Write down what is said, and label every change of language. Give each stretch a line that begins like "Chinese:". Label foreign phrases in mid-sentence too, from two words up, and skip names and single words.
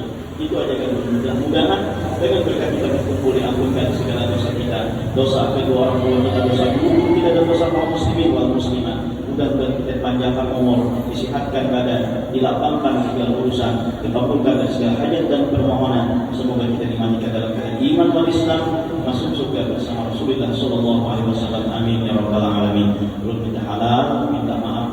Indonesian: Itu aja kan, mudah-mudahan dengan berkat kita berkumpul diampunkan segala dosa kita, dosa kedua orang tua kita, dosa guru kita, dan dosa kaum
Arabic: المسلمين والمسلمات.
Indonesian: Mudah-mudahan kita panjangkan umur, disehatkan badan, dilapangkan segala urusan, dikabulkan segala hajat dan permohonan. Semoga kita dimandikan dalam keadaan iman dan Islam, masuk surga bersama Rasulullah
Arabic: صلى الله عليه وسلم. آمين يا رب العالمين.
Indonesian: Belum kita halal, minta